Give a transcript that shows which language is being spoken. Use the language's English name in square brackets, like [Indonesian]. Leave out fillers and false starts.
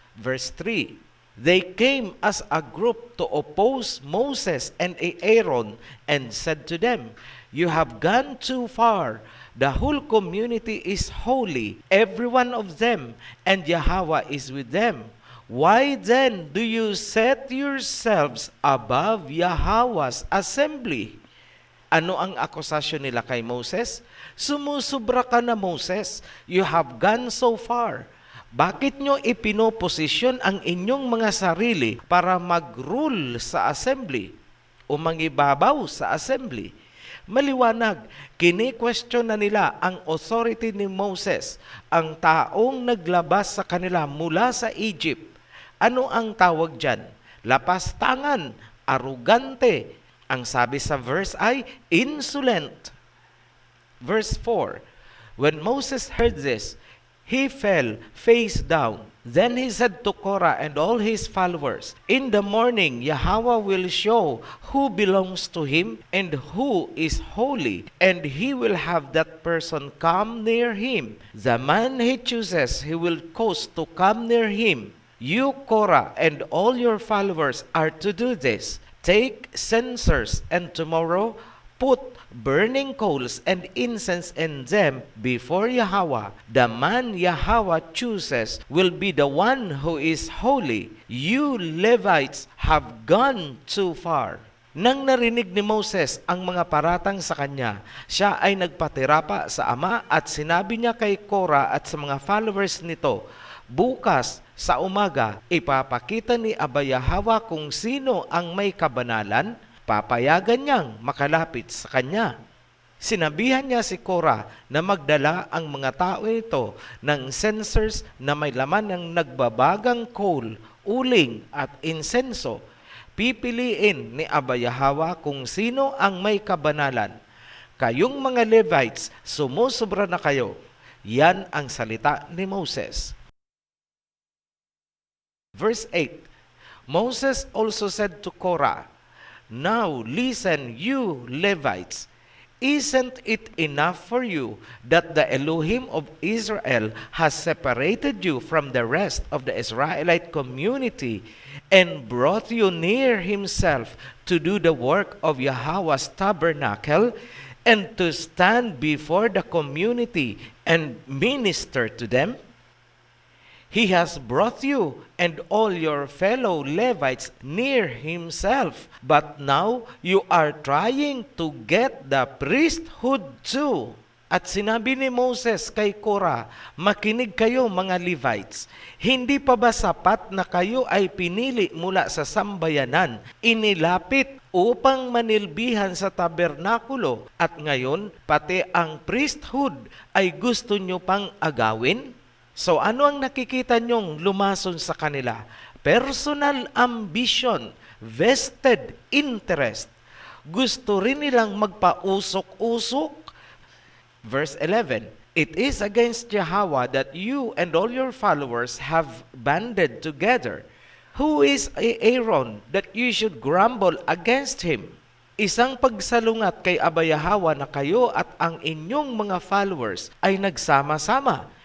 [English] Verse 3, they came as a group to oppose Moses and Aaron and said to them, you have gone too far. The whole community is holy, every one of them, and Yahweh is with them. Why then do you set yourselves above Yahweh's assembly? [Filipino] Ano ang akusasyon nila kay Moses? Sumusubra ka na, [English] Moses. You have gone so far. [Filipino] Bakit nyo ipinoposisyon ang inyong mga sarili para mag-rule sa assembly o mangibabaw sa assembly? Maliwanag, kini-question na nila ang authority ni Moses, ang taong naglabas sa kanila mula sa Egypt. Ano ang tawag dyan? Lapastangan, arugante. Ang sabi sa verse ay insolent. [English] Verse 4, when Moses heard this, he fell face down. Then he said to Korah and all his followers, in the morning Yahweh will show who belongs to him and who is holy, and he will have that person come near him. The man he chooses he will cause to come near him. You, Korah, and all your followers are to do this. Take censers, and tomorrow put burning coals and incense in them before Yahweh. The man Yahweh chooses will be the one who is holy. You Levites have gone too far. [Filipino] Nang narinig ni Moses ang mga paratang sa kanya, siya ay nagpatirapa sa ama at sinabi niya kay Korah at sa mga followers nito, bukas sa umaga ipapakita ni Abba Yahweh kung sino ang may kabanalan, papayagan niyang makalapit sa kanya. Sinabihan niya si Korah na magdala ang mga tao ito ng censers na may laman ng nagbabagang coal, uling at insenso. Pipiliin ni Abba Yahweh kung sino ang may kabanalan. Kayong mga Levites, sumusobra na kayo. Yan ang salita ni Moses. [English] Verse 8, Moses also said to Korah, now listen, you Levites, isn't it enough for you that the Elohim of Israel has separated you from the rest of the Israelite community and brought you near himself to do the work of Yahweh's tabernacle and to stand before the community and minister to them? He has brought you and all your fellow Levites near himself. But now you are trying to get the priesthood too. [Filipino] At sinabi ni Moses kay Korah, makinig kayo mga Levites. Hindi pa ba sapat na kayo ay pinili mula sa sambayanan, inilapit upang manilbihan sa tabernakulo, at ngayon pati ang priesthood ay gusto nyo pang agawin? So ano ang nakikita nyong lumason sa kanila? [English] Personal ambition, vested interest. [Filipino] Gusto rin nilang magpausok-usok. [English] Verse 11, it is against Yahweh that you and all your followers have banded together. Who is Aaron that you should grumble against him? [Filipino] Isang pagsalungat kay Abba Yahweh na kayo at ang inyong mga followers ay nagsama-sama.